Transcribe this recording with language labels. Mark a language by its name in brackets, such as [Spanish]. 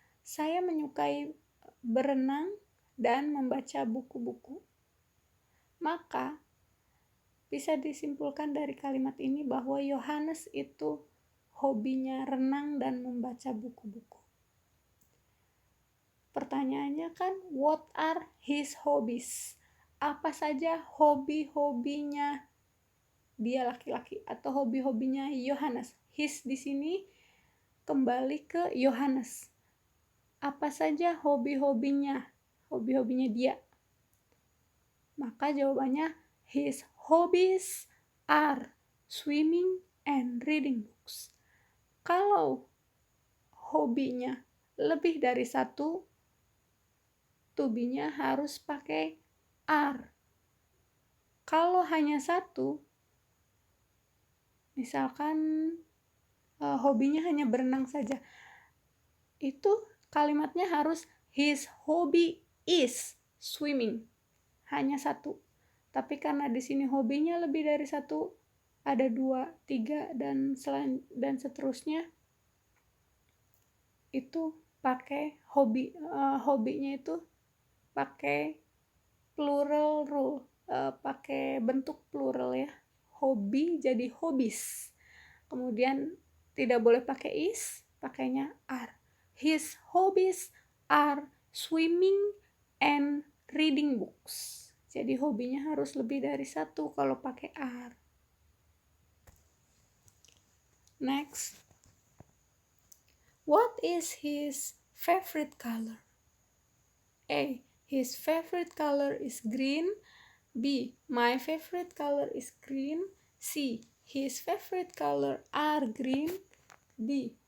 [Indonesian] Saya menyukai berenang dan membaca buku-buku. Maka bisa disimpulkan dari kalimat ini bahwa Yohanes itu hobinya renang dan membaca buku-buku. Pertanyaannya kan, [English] what are his hobbies? [Indonesian] Apa saja hobi-hobinya dia laki-laki atau hobi-hobinya Yohanes? His di sini kembali ke Yohanes. Apa saja hobi-hobinya dia? Maka jawabannya [English] his hobbies are swimming and reading books. [Indonesian] Kalau hobinya lebih dari satu, to-be-nya harus pakai are. Kalau hanya satu, misalkan hobinya hanya berenang saja, itu kalimatnya harus [English] his hobby is swimming. [Indonesian] Hanya satu. Tapi karena di sini hobinya lebih dari satu, ada 2, 3 dan seterusnya, itu pakai hobinya itu pakai plural rule, pakai bentuk plural ya. Hobi jadi hobbies. Kemudian tidak boleh pakai is, pakainya are. [English] His hobbies are swimming and reading books. [Indonesian] Jadi hobinya harus lebih dari satu kalau pakai are. [English] Next, what is his favorite color? A. His favorite color is green. B. My favorite color is green. C. His favorite color are green. D.